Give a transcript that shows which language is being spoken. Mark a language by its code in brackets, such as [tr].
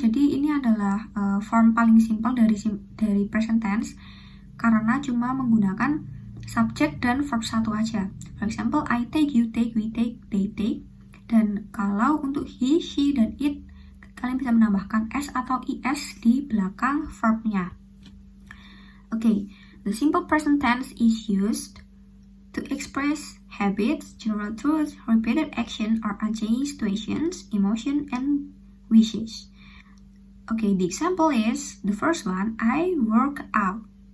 [id] Jadi ini adalah form paling simple dari present tense karena cuma menggunakan subject dan verb satu aja. [en] For example, I take, you take, we take, they take. [id] Dan kalau untuk he, she, dan it, kalian bisa menambahkan S atau ES di belakang verbnya. [en] Okay, the simple present tense is used to express habits, general truths, repeated action, or unchanging situations, emotion, and wishes. Okay, the example is, the first one, I work out.